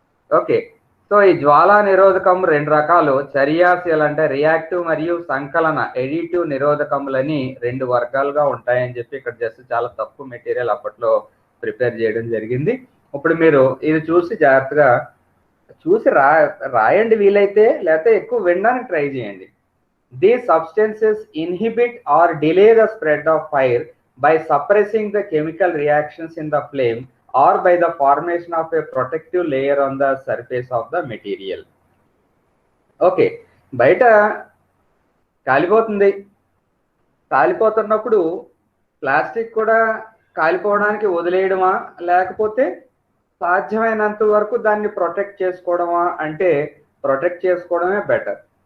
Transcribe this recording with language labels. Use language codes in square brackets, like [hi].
[te] Okay, so ఈ జ్వాలా నిరోధకం రెండు రకాలు. చర్యాశీల అంటే రియాక్టివ్ మరియు సంకలన ఎడిటివ్ నిరోధకములని రెండు వర్గాలుగా ఉంటాయని చెప్పి ఇక్కడ జస్ట్ చాలా తక్కువ మెటీరియల్ అప్పట్లో ప్రిపేర్ చేయడం జరిగింది. ఇప్పుడు మీరు ఇది చూసి జాగ్రత్తగా చూసి రాయండి వీలైతే, లేకపోతే ఎక్కువ వినడానికి ట్రై చేయండి. [en] These substances inhibit or delay the spread of fire by suppressing the chemical reactions in the flame or by the formation of a protective layer on the surface of the material. [te] Okay, బయట కాలిపోతుంది, కాలిపోతున్నప్పుడు plastic కూడా కాలిపోవడానికి వదిలేయడమా లేకపోతే సాధ్యమైనంత వరకు దాన్ని protect చేసుకోవడమా అంటే protect చేసుకోవడమే better.